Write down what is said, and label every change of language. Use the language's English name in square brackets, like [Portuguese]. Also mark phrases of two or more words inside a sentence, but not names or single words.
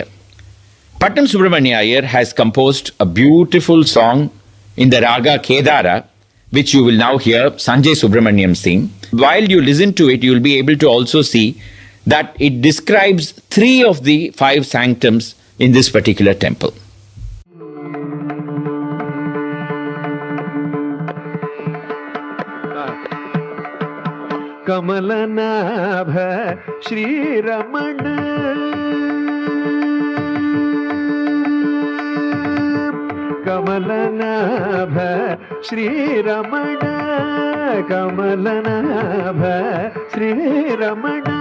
[English] Patnam Subramanya Iyer has composed a beautiful song in the Raga Kedara, which you will now hear Sanjay Subramaniam sing. While you listen to it, you will be able to also see that it describes 3 of the 5 sanctums in this particular temple. [Sanskrit] ಕಮಲನಾಭ ಶ್ರೀರಮಣ ಕಮಲನಾಭ ಶ್ರೀರಮಣ ಕಮಲನಾಭ ಶ್ರೀರಮಣ